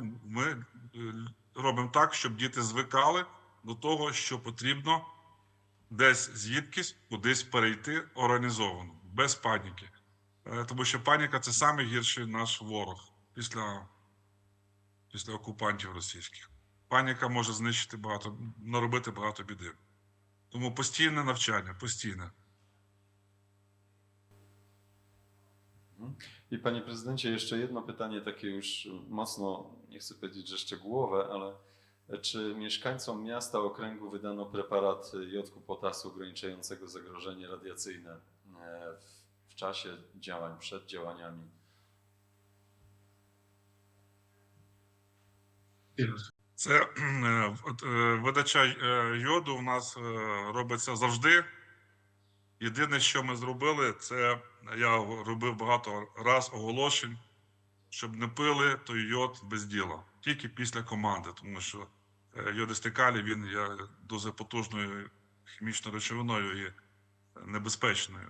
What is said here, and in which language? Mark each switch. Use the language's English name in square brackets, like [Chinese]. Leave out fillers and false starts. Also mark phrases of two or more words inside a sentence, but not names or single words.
[Ukrainian] Ми робимо так, щоб діти звикали до того, що потрібно десь звідкись кудись перейти організовано, без паніки. Тому що паніка – це найгірший наш ворог після окупантів російських. Паніка може знищити багато, наробити багато біди. Тому постійне навчання, постійне. [Polish] I panie prezydencie, jeszcze jedno pytanie takie już mocno, nie chcę powiedzieć, że szczegółowe, ale czy mieszkańcom miasta, okręgu wydano preparat jodku potasu ograniczającego zagrożenie radiacyjne w czasie działań, przed działaniami? [Ukrainian] Це видача йоду у нас робиться завжди. Єдине, що ми зробили, це я робив багато раз оголошень, щоб не пили той йод без діла, тільки після команди, тому що йодистий калій, він є дуже потужною хімічною речовиною і небезпечною.